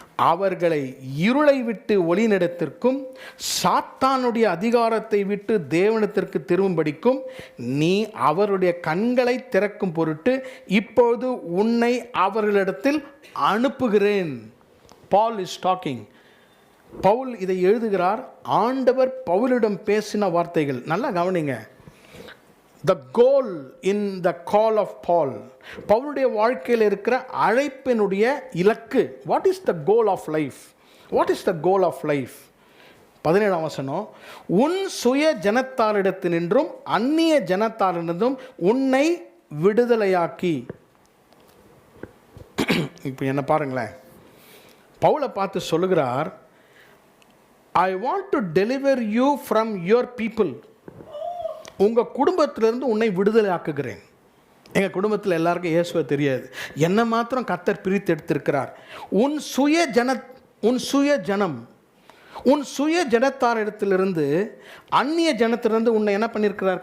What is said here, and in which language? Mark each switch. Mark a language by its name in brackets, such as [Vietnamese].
[Tamil] அவர்களை இருளை விட்டு ஒளிநடத்திற்கும் சாத்தானுடைய அதிகாரத்தை விட்டு தேவனிடத்திற்கு திரும்பும்படிக்கும் நீ அவருடைய கண்களை திறக்கும் பொருட்டு இப்பொழுது உன்னை அவர்களிடத்தில் அனுப்புகிறேன். [English] Paul is talking. [Tamil] பவுல் இதை எழுதுகிறார். ஆண்டவர் பவுலிடம் பேசின வார்த்தைகள் நல்லா கவனிங்க. [English] The goal in the call of Paul, [Tamil] பவுலுடைய வாழ்க்கையில் இருக்கிற அழைப்பினுடைய இலக்கு. [English] What is the goal of life? What is the goal of life? [Tamil] 17ஆம் வசனம், உன் சுய ஜனத்தாரிடத்தினின்றும் அந்நிய ஜனத்தாரிடத்தும் உன்னை விடுதலையாக்கி. இப்போ என்ன பாருங்களேன், பவுலை பார்த்து சொல்லுகிறார், [English] I want to deliver you from your people. [Tamil] உங்கள் குடும்பத்திலிருந்து உன்னை விடுதலை ஆக்குகிறேன். எங்கள் குடும்பத்தில் எல்லாருக்கும் இயேசுவை தெரியாது, என்ன மாத்திரம் கர்த்தர் பிரித்து எடுத்திருக்கிறார். உன் சுய ஜனம் உன் சுய ஜனத்தாரிடத்திலிருந்து அந்நிய ஜனத்திலிருந்து உன்னை என்ன பண்ணியிருக்கிறார்?